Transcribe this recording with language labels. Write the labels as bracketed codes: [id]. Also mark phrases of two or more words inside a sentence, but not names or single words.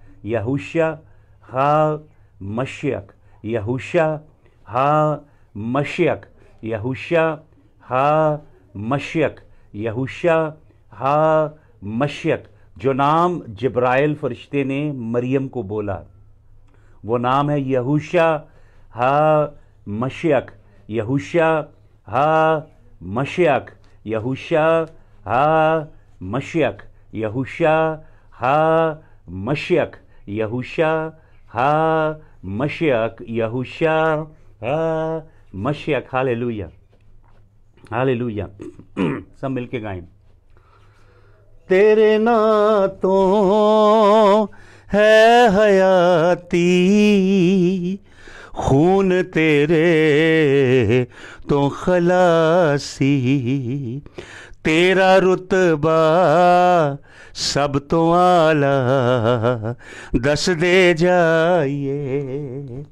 [hi] यहोशा हा मशियाक. यहूशा हा मशियक, यहूशा हा मशियक, यहूशा हा मशियक। जो नाम जिब्राइल फरिश्ते ने मरियम को बोला वो नाम है यहूशा हा मशियक, यहूशा हा मशियक, यहूशा हा मशियक, यहूशा हा मशियक, यहूशा हा मशियक, यहूशा हा मशियक। हालेलुया, हालेलुया। सब मिलके गाएं। [pa] ਤੇਰੇ ਨਾਤੋਂ ਹੈ ਹਯਾਤੀ, ਖ਼ੂਨ ਤੇਰੇ ਤੋਂ ਖਲਾਸੀ, ਤੇਰਾ ਰੁਤਬਾ ਸਭ ਤੋਂ ਆਲਾ, ਦੱਸ ਦੇ ਜਾਈਏ।